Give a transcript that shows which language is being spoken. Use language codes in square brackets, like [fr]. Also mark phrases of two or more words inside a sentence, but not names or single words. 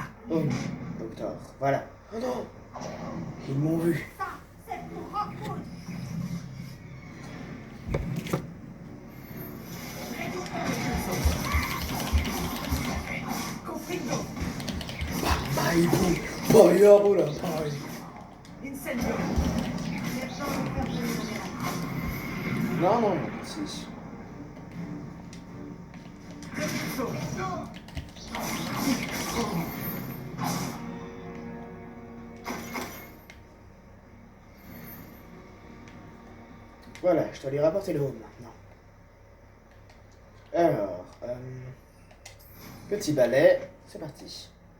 [fr] Home, docteur, voilà. Oh non! Ils m'ont vu. Ça, c'est pour Rockwood. Confringo. Bye, boum. Fire, oh là, pareil. Incendio. Non, non, si. Repulso. Voilà, je dois lui rapporter le home maintenant. Alors, petit balai, c'est parti.